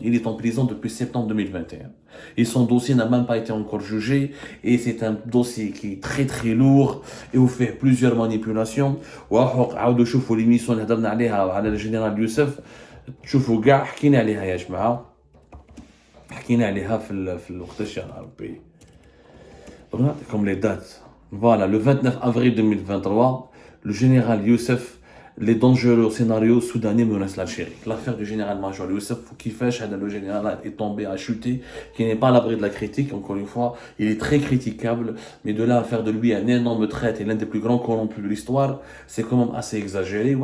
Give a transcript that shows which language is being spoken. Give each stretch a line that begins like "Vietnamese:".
French: Il est en prison depuis septembre 2021. Et son dossier n'a même pas été encore jugé, et c'est un dossier qui est très très lourd et où fait plusieurs manipulations.
Arabic: وعاودوا شوفوا l'émission اللي هضرنا عليها على الجنرال يوسف، تشوفوا كاع حكينا عليها يا جماعه، حكينا عليها في الوقتاش يا ربي. نعطيكم لي دات.
French: Voilà, le 29 avril 2023, le général Youssef, les dangereux scénarios soudanais menacent l'Algérie. L'affaire du général-major Youssef Kifash, le général est tombé, a chuté, qui n'est pas à l'abri de la critique, encore une fois, il est très critiquable, mais de là à faire de lui un énorme traître et l'un des plus grands corrompus de l'histoire, c'est quand même assez exagéré.